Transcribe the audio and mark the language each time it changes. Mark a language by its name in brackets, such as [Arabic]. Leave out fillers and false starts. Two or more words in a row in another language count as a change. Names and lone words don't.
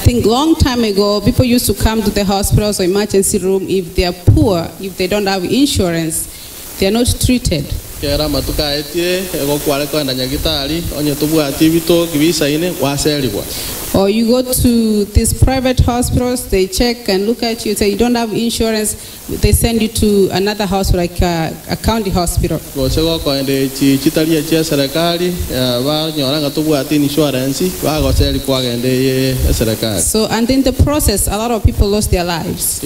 [English] think long time ago, people used to come to the hospitals or emergency room if they are poor, if they don't have insurance, they are not treated. [Gusii] Kera matuka etie ego kwale kwa ndanyagitari onye tubwati bito kibisa ine waselibwa. [English] Or you go to these private hospitals, they check and look at you, say you don't have insurance, they send you to another hospital, like a county hospital. So and in the process, a lot of people lost their lives.